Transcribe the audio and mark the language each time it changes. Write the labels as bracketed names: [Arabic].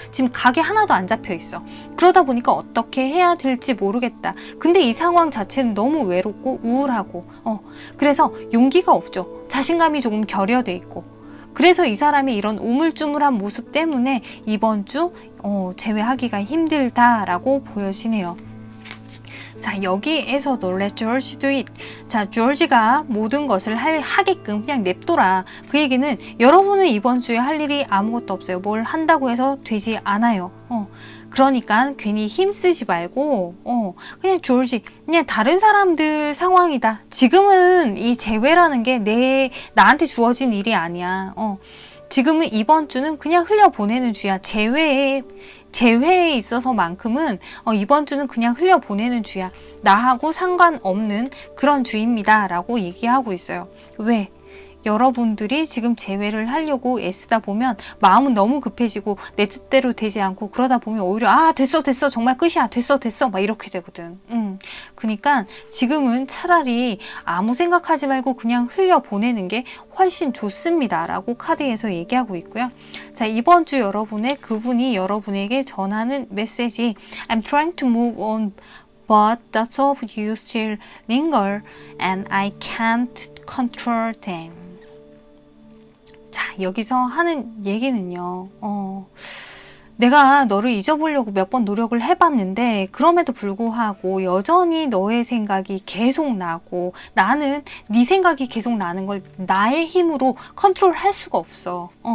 [Korean] 지금 각이 하나도 안 잡혀 있어. 그러다 보니까 어떻게 해야 될지 모르겠다. 근데 이 상황 자체는 너무 외롭고 우울하고 그래서 용기가 없죠. 자신감이 조금 결여돼 있고, 그래서 이 사람이 이런 우물쭈물한 모습 때문에 이번 주 재회하기가 힘들다라고 보여지네요. 자, 여기에서도 [English] Let George do it. [Korean] 자, 조지가 모든 것을 하게끔 그냥 냅둬라. 그 얘기는 여러분은 이번 주에 할 일이 아무것도 없어요. 뭘 한다고 해서 되지 않아요. 그러니까 괜히 힘쓰지 말고 그냥 졸지, 그냥 다른 사람들 상황이다. 지금은 이 재회라는 게 나한테 주어진 일이 아니야. 지금은 이번 주는 그냥 흘려보내는 주야. 재회에 있어서만큼은 이번 주는 그냥 흘려보내는 주야. 나하고 상관없는 그런 주입니다 라고 얘기하고 있어요. 왜? 여러분들이 지금 재회를 하려고 애쓰다 보면 마음은 너무 급해지고 내 뜻대로 되지 않고, 그러다 보면 오히려 됐어 정말 끝이야, 됐어 막 이렇게 되거든. 그러니까 지금은 차라리 아무 생각하지 말고 그냥 흘려보내는 게 훨씬 좋습니다 라고 카드에서 얘기하고 있고요. 자, 이번 주 그분이 여러분에게 전하는 메시지, [English] I'm trying to move on but the thoughts of you still linger and I can't control them. [Korean] 자, 여기서 하는 얘기는요, 내가 너를 잊어보려고 몇 번 노력을 해봤는데 그럼에도 불구하고 여전히 너의 생각이 계속 나고, 나는 네 생각이 계속 나는 걸 나의 힘으로 컨트롤할 수가 없어.